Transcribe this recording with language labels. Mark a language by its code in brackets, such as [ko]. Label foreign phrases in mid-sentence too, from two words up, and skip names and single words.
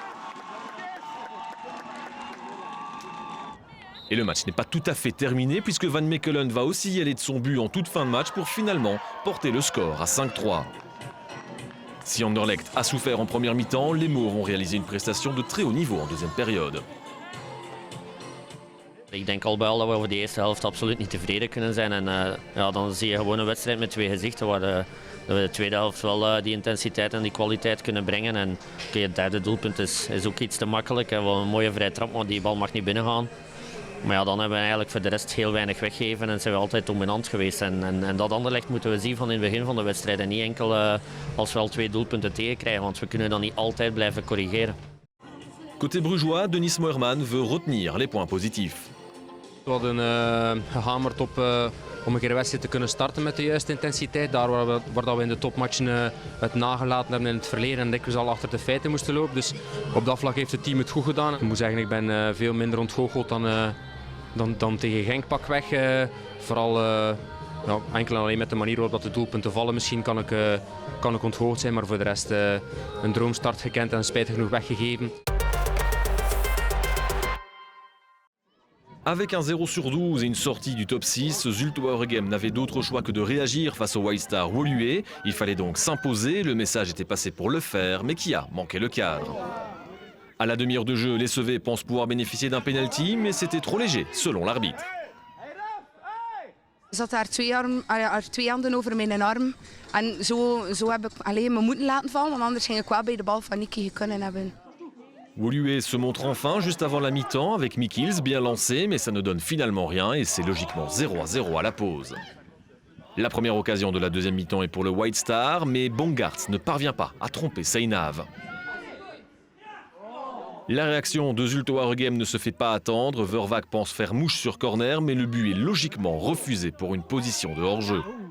[fr] Et le match n'est pas tout à fait terminé puisque Van Mechelen va aussi y aller de son but en toute fin de match pour finalement porter le score à 5-3. Si Anderlecht a souffert en première mi-temps, les Mauves ont réalisé une prestation de très haut niveau en deuxième période. [nl] Ik denk al wel dat we over de eerste helft absoluut niet tevreden kunnen zijn. En dan zie je gewoon een wedstrijd met twee gezichten waar dat we de tweede helft wel die intensiteit en die kwaliteit kunnen brengen. En het derde doelpunt is ook iets te makkelijk. We hebben een mooie vrije trap, maar die bal mag niet binnengaan. Maar ja, dan hebben we eigenlijk voor de rest heel weinig weggegeven en zijn we altijd dominant geweest. En dat Anderlecht moeten we zien van in het begin van de wedstrijd. En niet enkel als we al 2 doelpunten tegenkrijgen, want we kunnen dan niet altijd blijven corrigeren. [fr] Côté brugeois, Denis Moerman veut retenir les points positifs. [nl] We hadden gehamerd op om een keer de wedstrijd te kunnen starten met de juiste intensiteit. Daar waar we in de topmatchen het nagelaten hebben in het verleden en dikwijls al achter de feiten moesten lopen. Dus op dat vlak heeft het team het goed gedaan. Ik moet zeggen, ik ben veel minder ontgoocheld dan tegen Genk pakweg. Vooral enkel en alleen met de manier waarop de doelpunten vallen. Misschien kan ik onthoogd zijn, maar voor de rest een droomstart gekend en spijtig genoeg weggegeven. [fr] Avec un 0 sur 12 et une sortie du top 6, Zulte Waregem n'avait d'autre choix que de réagir face au White Star Woluwe. Il fallait donc s'imposer, le message était passé pour le faire, mais qui a manqué le cadre. À la demi-heure de jeu, les Sevets pensent pouvoir bénéficier d'un penalty, mais c'était trop léger, selon l'arbitre. [nl] Er zat daar twee handen over mijn arm. En zo heb ik alleen me moeten laten vallen, want anders ging ik wel bij de bal van Nicky kunnen hebben. [fr] Woluwe se montre enfin juste avant la mi-temps avec Mikils bien lancé, mais ça ne donne finalement rien et c'est logiquement 0-0 à la pause. La première occasion de la deuxième mi-temps est pour le White Star, mais Bongartz ne parvient pas à tromper Seinav. La réaction de Zulte Waregem ne se fait pas attendre, Vervaak pense faire mouche sur corner, mais le but est logiquement refusé pour une position de hors-jeu.